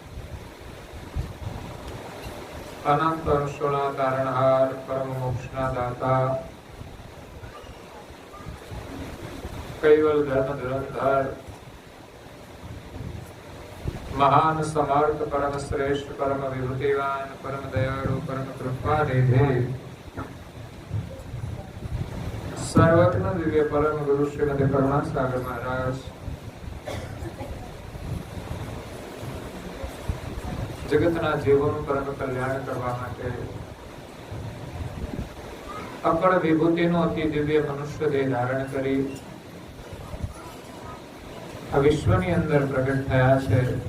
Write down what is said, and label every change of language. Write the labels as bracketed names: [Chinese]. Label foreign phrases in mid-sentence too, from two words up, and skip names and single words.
[Gujarati] અનંત અંશોના તારણહાર પરમ મોક્ષના દાતા કૈવલ ધર્મ ધુરંધર મહાન સમર્થ પરમ શ્રેષ્ઠ પરમ વિભૂતિવાન પરમ દયાળુ પરમ કૃપા નિધિ સર્વજ્ઞ દિવ્ય પરમ ગુરુ શ્રીમતી કરુણા સાગર મહારાજ, જગતના જીવોનું પરમ કલ્યાણ કરવા માટે અકળ વિભૂતિનો અતિ દિવ્ય મનુષ્ય દેહ ધારણ કરી આ વિશ્વની અંદર પ્રગટ થયા છે।